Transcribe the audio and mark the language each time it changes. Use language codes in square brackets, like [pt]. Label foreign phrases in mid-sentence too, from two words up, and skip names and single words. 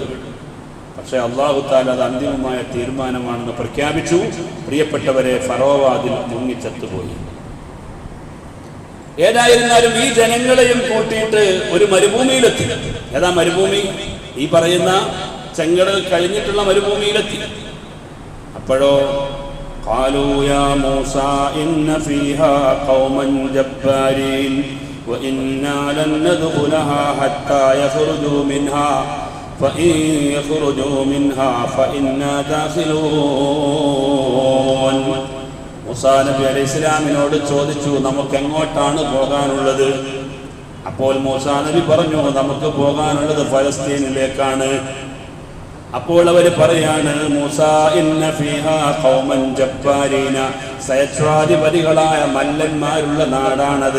[ml] പക്ഷെ അല്ലാഹു തആല അത് അന്തിമമായ തീരുമാനമാണെന്ന് പ്രഖ്യാപിച്ചു. പ്രിയപ്പെട്ടവരെ, ഫറോവ അതിൽ മുങ്ങിച്ചത്തുപോയി. ഏതായിരുന്നാലും ഈ ജനങ്ങളെയും കൂട്ടിയിട്ട് ഒരു മരുഭൂമിയിലെത്തി. ഏതാ മരുഭൂമി? ഈ പറയുന്ന ചെങ്കടൽ കഴിഞ്ഞിട്ടുള്ള മരുഭൂമിയിലെത്തി. [ar] അപ്പോഴോ قالوا يا موسى إن فيها قوما جبارين وإنا لن ندخلها حتى يخرجوا منها فإن يخرجوا منها فإنا داخلون. [ml] മൂസാ നബി അലൈഹിസ്സലാമിനോട് ചോദിച്ചു, നമുക്ക് എങ്ങോട്ടാണ് പോകാനുള്ളത്? അപ്പോൾ മൂസാ നബി പറഞ്ഞു, നമുക്ക് പോകാനുള്ളത് ഫലസ്തീനിലേക്കാണ്. അപ്പോൾ അവർ പറയാണ്, [ar] موسى إن فيها قوما جبارين, [ml] സഹസ്രാധിപതികളായ മല്ലന്മാരുള്ള നാടാണത്.